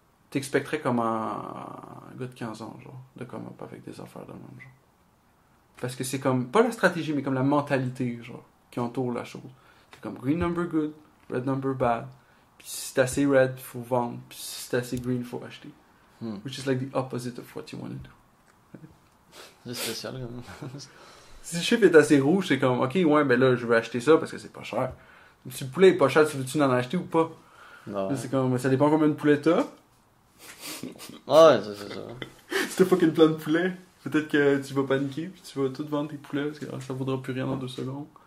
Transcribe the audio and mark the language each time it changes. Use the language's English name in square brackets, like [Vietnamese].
[French] T'expecterais comme un gars de 15 ans genre de [English] come up [French] avec des affaires de même genre. Parce que c'est comme, pas la stratégie, mais comme la mentalité, genre, qui entoure la chose. C'est comme [English] green number good, red number bad. [French] Puis si c'est assez red, il faut vendre. Puis si c'est assez green, il faut acheter. [English] Which is like the opposite of what you want to do. [French] C'est spécial, quand même. Si le chiffre est assez rouge, c'est comme, ok, ouais, ben là, je veux acheter ça parce que c'est pas cher. Si le poulet est pas cher, tu veux-tu en acheter ou pas? Ouais. C'est comme, ça dépend combien de poulet t'as. Ouais, c'est ça. Si t'as fucking plein de poulet, peut-être que tu vas paniquer puis tu vas tout vendre tes poulets parce que ça vaudra plus rien dans 2 secondes.